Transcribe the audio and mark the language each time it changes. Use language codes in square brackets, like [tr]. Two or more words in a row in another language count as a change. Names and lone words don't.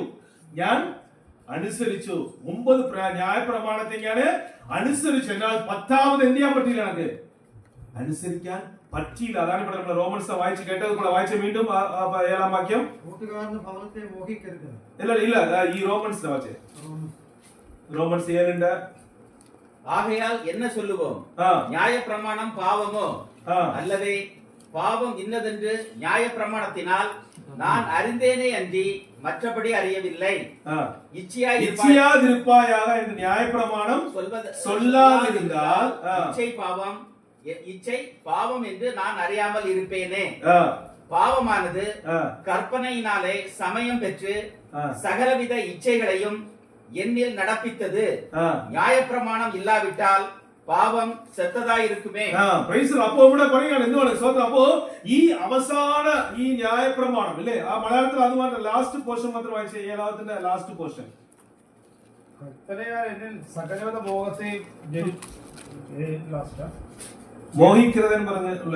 [ml] ഞാൻ അനുസരിച്ചു. 9 ന്യായപ്രമാണത്തെ ഞാൻ അനുസരിച്ചു. എന്നാൽ 10ാമത് എന്ത് ചെയ്യാൻ പറ്റില്ല? എനിക്ക് അനുസരിക്കാൻ പറ്റിയില്ല. അതാണ് ഇവിടെ നമ്മൾ റോമൻസ് വായിച്ച് കേട്ടത് കൂടെ വായിച്ച വീണ്ടും 7-ാം വാക്യം. കൂട്ടുകാരന്റെ ഭവനത്തെ മോഹിക്കരുത്. ഇല്ല ഈ റോമൻസ് വായിച്ചേ. റോമൻസ് 7 [ta] ஆகையால் என்ன சொல்லுவோம்? நியாய பிரமாணம் பாவமோ? அல்லவே பாவம் இன்னதென்று நியாய பிரமாணத்தினால் நான் அறிந்தேனே அன்றி மற்றபடி அறியவில்லை. இச்சையாதிருப்பாயாக என்று நியாய பிரமாணம் சொல்லாதிருந்தால் இச்சை பாவம் இச்சை பாவம் என்று நான் அறியாமல் இருப்பேனே. ஆ, பாவமானது ஆ, கற்பனையினாலே சமயம் பெற்று ஆ, சகலவித இச்சைகளையும் என்னில் நடப்பித்தது. ஆ. நியாயப்பிரமாணம் இல்லாவிட்டால் பாவம் செத்ததாயிருக்குமே. [ml] പ്രൈസ് അപ്പോ ഇവിടെ പറയുകയാണ് എന്തുവാണ് സ്വന്തം അപ്പോ ഈ അവസാന ഈ ന്യായപ്രമാണം അല്ലേ ആ മലയാളത്തിൽ അത് മാത്രം [en] last portion [ml] മാത്രം വായിച്ചേ ഏഴാമത്തിന്റെ [en] last portion [ml] കൽപ്പനയാൽ എന്നിൽ സകലവിധ മോഹത്തെയും മോഹിക്കരുതെന്ന് പറഞ്ഞുള്ള